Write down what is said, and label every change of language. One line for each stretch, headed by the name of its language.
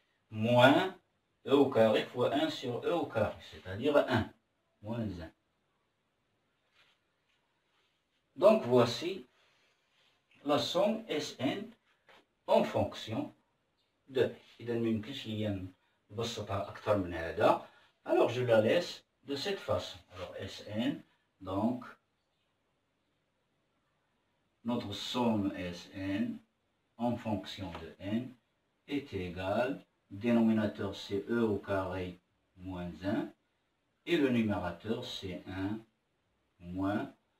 French: Moins e au carré fois 1 sur e au carré. C'est-à-dire 1. Moins 1. Donc voici la somme Sn en fonction de.
Arabic: إذا ما يمكنش ليا نبسطها أكثر من هذا.
French: Alors je la laisse de cette façon. Alors Sn, donc notre somme Sn en fonction de n est égale, dénominateur c'est e au carré moins 1 et le numérateur c'est 1 moins